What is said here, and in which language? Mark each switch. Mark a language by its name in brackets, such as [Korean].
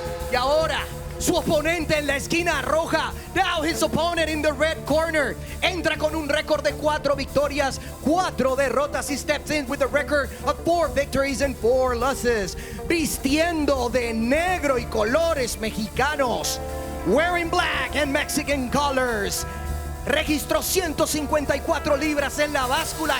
[Spanish] Y ahora, su oponente en la esquina roja. [English] Now his opponent in the red corner. [Spanish] Entra con un récord de 4 victorias, 4 derrotas. [English] He steps in with a record of 4 victories and 4 losses. [Spanish] Vistiendo de negro y colores mexicanos. [English] Wearing black and Mexican colors. [Spanish] Registró 154 libras en la báscula.